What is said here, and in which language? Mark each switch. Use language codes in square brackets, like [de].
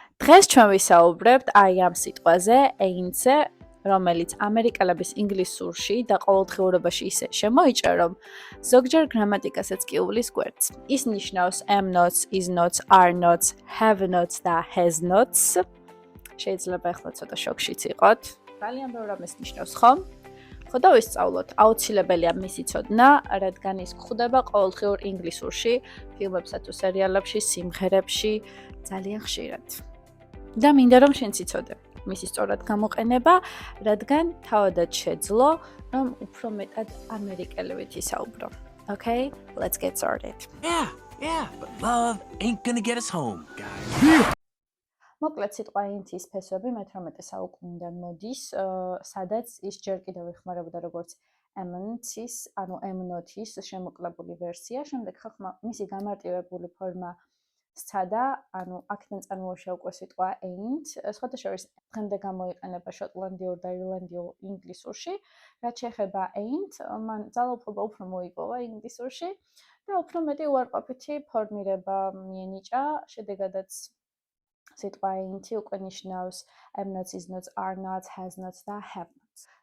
[ka] დღეს ჩვენ ვისაუბრებთ I am სიტყვაზე, ain't-ზე, რომელიც ამერიკელების ინგლისურში და ყოველდღიურობაში ისე შემოიჭრა, რომ ზოგჯერ გრამატიკასაც კი უვლის გვერდს. ის ნიშნავს am nots, is nots, are nots, have nots და has nots. შეიძლება ახლა ცოტა შოქშიც იყოთ. ძალიან ბევრ რამეს ნიშნავს, ხომ? ხო და ვისწავლოთ, აუცილებელია მისი ცოდნა, რადგან ის გვხვდება ყოველდღიურ ინგლისურში, ფილმებსა თუ სერიალებში, სიმღერებში ძალიან ხშირად. და მინდა რომ შენც იცოდე მისი სწორად გამოყენება, რადგან თავადაც შეძლო, რომ უფრო მეტად ამერიკელებით ისაუბრო. [en] Okay, let's get started. Yeah, but love ain't gonna get us home, guys. [ka] მოკლედ სიტყვა ain't-ის ფესვები მე-18 საუკუნიდან მოდის, სადაც ის ჯერ კიდევ იხმარებოდა როგორც am-tis, ანუ am-not-ის შემოკლებული ვერსია, შემდეგ ხალხმა მისი გამარტივებული ფორმა სცადა, ანუ აქედან წარმოუშვა უკვე სიტყვა ain't, სხვათა შორის დღემდე გამოიყენება შოტლანდიურ და ირლანდიურ ინგლისურში, რაც შეეხება ain't, მან ძალაუფლება უფრო მოიპოვა ინგლისურში და უფრო მეტი უარყოფითი ფორმირება მიენიჭა, შედეგადაც სიტყვა ain't-ი უკვე ნიშნავს am nots, is nots, are nots, has nots და have nots.